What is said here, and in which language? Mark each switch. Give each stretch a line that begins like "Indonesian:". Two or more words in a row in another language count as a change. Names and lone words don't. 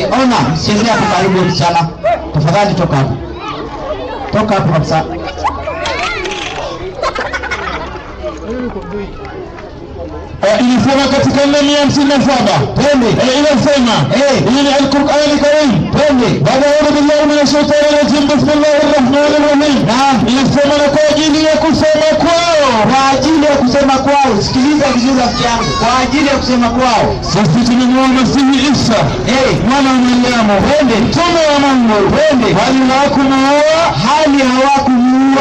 Swahili: Ona, msichezea hapo karibu msichana. Tafadhali toka hapo. Toka hapo kabisa. Inasema katika 457 twende, inasema hii ni Al-Qur'an Al-Karim, twende. Baada ya
Arabic: بالله من الشيطان الرجيم، بسم الله الرحمن الرحيم.
Swahili: Naam, inasema na kwa ajili ya kusema kwao, kwa ajili ya kusema kwao. Sikiliza vizuri rafiki yangu, kwa ajili ya kusema kwao sisi tunamuona Masihi Isa mwana wa Mariamu, twende, mtume wa Mungu, twende. Hali hawakumuua, hali hawakumuua,